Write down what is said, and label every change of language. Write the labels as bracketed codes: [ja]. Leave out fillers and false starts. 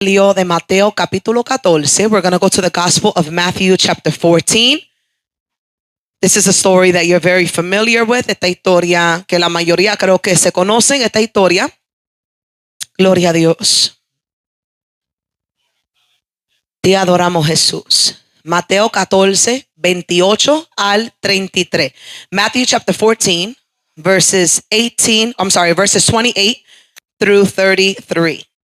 [es] Evangelio de Mateo capítulo 14. [en] We're going to go to the Gospel of Matthew chapter 14. This is a story that you're very familiar with. [es] Esta historia que la mayoría creo que se conocen. Esta historia. Gloria a Dios. Te adoramos, Jesús. Mateo 14, 28 al 33. [en] Matthew chapter 14, verses 28 through 33.